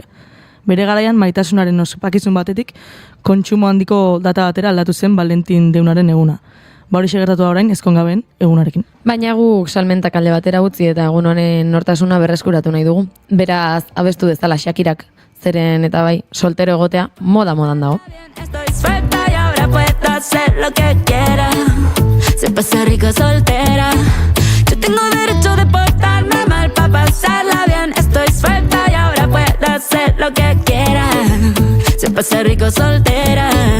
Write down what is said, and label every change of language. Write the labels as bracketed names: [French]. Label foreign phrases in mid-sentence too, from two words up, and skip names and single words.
[Basque] Bere garaian maitasunaren ospakizun batetik kontsumo handiko data batera aldatu zen Valentin deunaren eguna. Ba hori segertatu da orain ezkongaben egunarekin. Baina guk salmentak alde batera utzi eta egun honen nortasuna berreskuratu nahi dugu. Beraz, abestu dezala Shakirak, zeren eta bai, soltero egotea modan dago. [Spanish] Estoy suelta y ahora puedo hacer lo que quiera. Se pasa rico soltera. Yo tengo derecho de portarme mal para pasarla bien. Estoy suelta y ahora puedo hacer lo que quiera. Se pasa rico soltera.